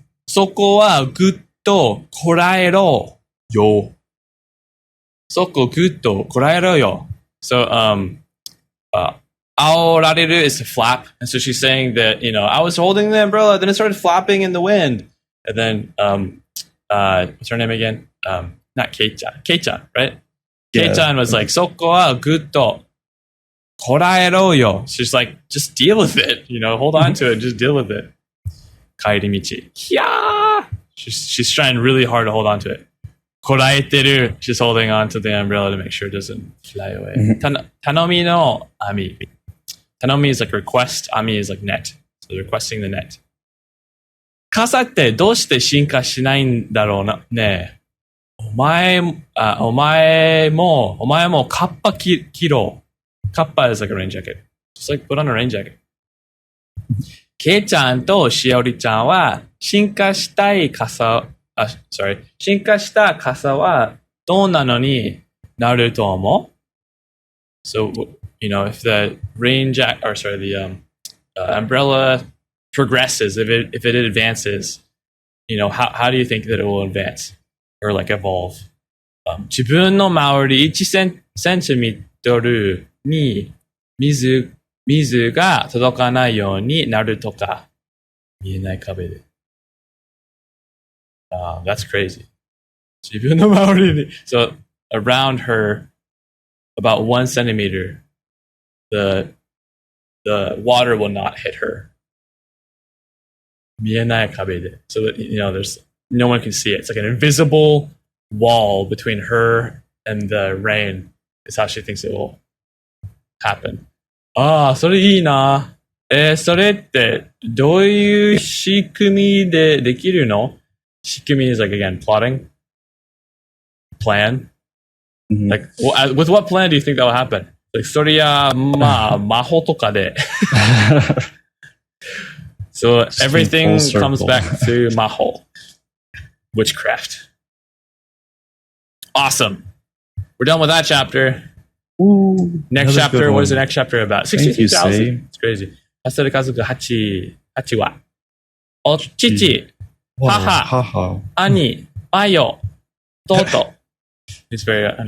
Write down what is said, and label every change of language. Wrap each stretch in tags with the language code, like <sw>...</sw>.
<ja>そこはぐっとこらえろよ。そこぐっとこらえろよ.</ja> <en>So, aorareru is to flap. And so she's saying that, I was holding the umbrella, then it started flapping in the wind. And then, what's her name again? Not Kei-chan. Kei-chan, right? Yeah. Kei-chan was like,</en> <ja>そこはぐっとこらえろよ.</ja> <en>She's like, just deal with it. Hold on to it. Just deal with it. Kairimichi. Yeah! She's trying really hard to hold on to it. Koraeteru. She's holding on to the umbrella to make sure it doesn't fly away. Tanomi no ami. Tanomi is like request. Ami is like net. So requesting the net.</en> <ja>傘ってどうして進化しないんだろうなねえ。お前もカッパ着ろ。</ja> <en>カッパ is like a rain jacket. Just like put on a rain jacket.</en> <ja>ケイちゃんとしおりちゃんは進化した傘はどんなのになると思う?</ja> <en>So, if the rain jacket, the umbrella progresses, if it advances, how do you think that it will advance or like evolve?</en> <ja>自分の周り1センチメートルに水が届かないようになるとか見えない壁で。</ja> <en>That's crazy.</en> <ja>自分の周りに</ja> <en>So around her, about 1 centimeter, the water will not hit her.</en> <ja>見えない壁で</ja> <en>So that, there's no one can see it. It's like an invisible wall between her and the rain is how she thinks it will happen.</en> <ja>それいいな。それってどういう仕組みでできるの?</ja> <en>仕組み is like, again, plotting. Plan. Mm-hmm. Like, with what plan do you think that will happen? Like,</en> <ja>それや、魔法とかで。</ja> <en>So everything comes back to maho. Witchcraft. Awesome. We're done with that chapter. Ooh, next chapter, what is the next chapter about? 62,000. It's crazy.</en> <ja>それ家族8話。お父、母、兄、マヨ、弟.</ja> <en>It's very unhappy.</en>